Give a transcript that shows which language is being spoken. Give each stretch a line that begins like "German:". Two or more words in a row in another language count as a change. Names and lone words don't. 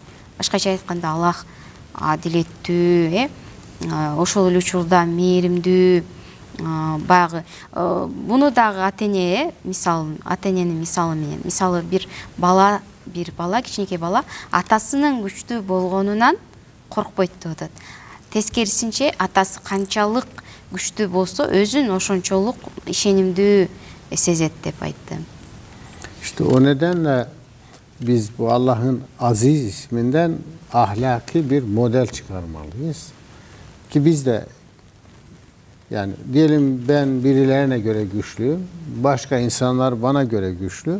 Kyrgyz: Башкача айтканда, Аллах адилеттүү, ошол эле учурда мээримдүү, баягы муну дагы ата эненин мисалы менен, мисалы бир бала, кичинекей бала атасынын күчтүү болгонунан коркпойт деп атат. Тескерисинче, атасы канчалык күчтүү болсо, өзүн ошончолук ишенимдүү сезет деп айтты.
Turkish: İşte o nedenle biz bu Allah'ın aziz isminden ahlaki bir model çıkarmalıyız. Ki biz de, yani diyelim ben birilerine göre güçlüyüm, başka insanlar bana göre güçlü.